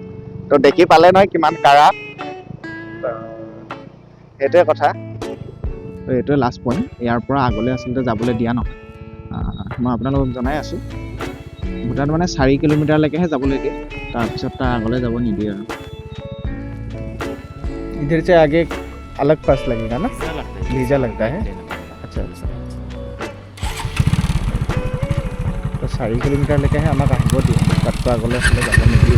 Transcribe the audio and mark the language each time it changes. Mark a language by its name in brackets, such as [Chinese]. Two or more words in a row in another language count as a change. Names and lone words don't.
[Assamese] তো দেখি পালে নহয় কিমান কাৰা। সেইটোৱে কথা। তো এইটোৱে লাষ্ট পইণ্ট। ইয়াৰ পৰা আগলৈ আচলতে যাবলৈ দিয়া নহয়। মই আপোনালোকক জনাই আছোঁ, ভূটান মানে 4 কিলোমিটাৰলৈকেহে যাবলৈ দিয়ে, তাৰপিছত তাৰ আগলৈ যাব নিদিয়ে আৰু। [Hindi] इधर से आगे अलग पास लगेगा ना, वीज़ा लगता है। अच्छा अच्छा, [Assamese] তো 4 কিলোমিটাৰলৈকেহে আমাক আহিব দিয়ে, তাতকৈ আগলৈ আচলতে যাব নিদিয়ে।